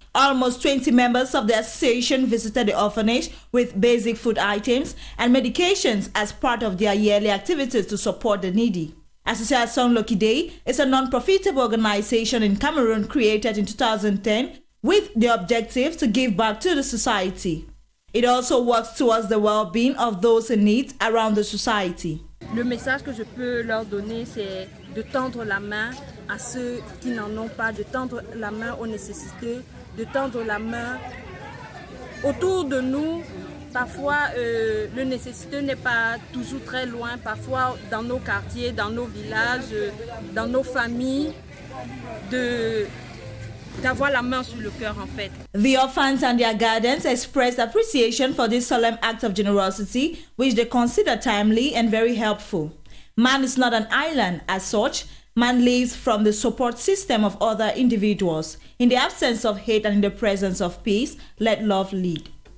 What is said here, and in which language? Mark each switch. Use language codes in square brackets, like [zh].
[en] Almost 20 members of the association visited the orphanage with basic food items and medications as part of their yearly activities to support the needy. Association Lokide is a non-profitable organization in Cameroon created in 2010 with the objective to give back to the society. It also works towards the well-being of those in need around the society. [fr] Le message que je peux leur donner, c'est de tendre la main à ceux qui n'en ont pas, de tendre la main aux nécessiteux, de tendre la main autour de nous Parfois, le nécessiteux n'est pas toujours très loin. Parfois, dans nos quartiers, dans nos villages, dans nos familles, d'avoir la main sur le cœur, en fait. [en] The orphans and their guardians expressed appreciation for this solemn act of generosity, which they consider timely and very helpful. Man is not an island as such. Man lives from the support system of other individuals. In the absence of hate and in the presence of peace, let love lead.